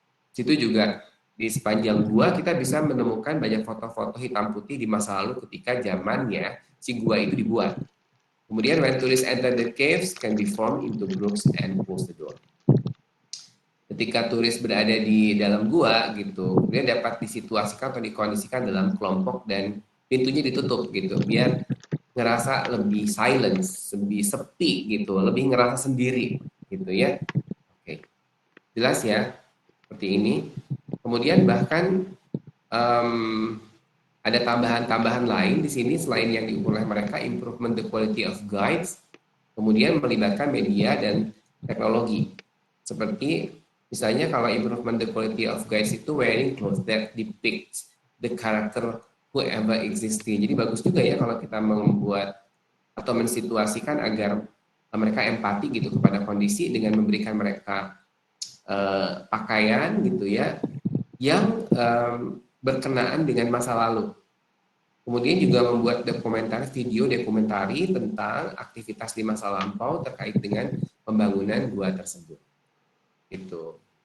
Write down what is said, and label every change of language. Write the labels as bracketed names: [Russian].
[Indonesian] Situ juga di sepanjang gua kita bisa menemukan banyak foto-foto hitam putih di masa lalu ketika zamannya si gua itu dibuat. [English] Kemudian when tourists enter the caves can be formed into groups and close the door. [Indonesian] Ketika turis berada di dalam gua gitu, kemudian dapat disituasikan atau dikondisikan dalam kelompok dan pintunya ditutup gitu, biar ngerasa lebih silence, lebih sepi gitu, lebih ngerasa sendiri gitu ya. Oke, jelas ya seperti ini. Kemudian bahkan ada tambahan-tambahan lain di sini selain yang diukur oleh mereka, improvement the quality of guides, kemudian melibatkan media dan teknologi. Seperti misalnya kalau [English] improvement the quality of guides itu wearing clothes that depicts the character whoever existing. [Indonesian] Jadi bagus juga ya kalau kita membuat atau mensituasikan agar mereka empati gitu kepada kondisi dengan memberikan mereka pakaian gitu ya yang berkenaan dengan masa lalu. Kemudian juga membuat video dokumentari tentang aktivitas di masa lampau terkait dengan pembangunan gua tersebut. Itu.